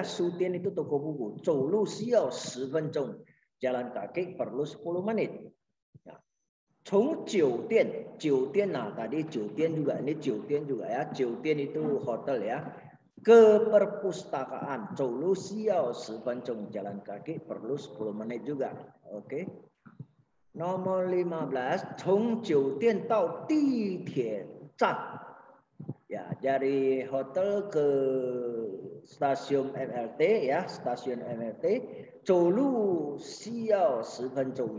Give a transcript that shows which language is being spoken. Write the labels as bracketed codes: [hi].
[id] 书店 itu toko buku. [zh] 走路需要10分钟. [id] Jalan kaki perlu 10 menit. Ya. 从酒店, 酒店 nah tadi 酒店 juga, ini 酒店 juga ya. 酒店 itu hotel ya. Ke perpustakaan, [zh] 走路需要10分钟. [id] Jalan kaki perlu 10 menit juga. Oke. Nomor 15, [zh] 从酒店到地铁站. [id] Ya, dari hotel ke stasiun MRT ya, stasiun MRT, [zh] 走路需要10分钟.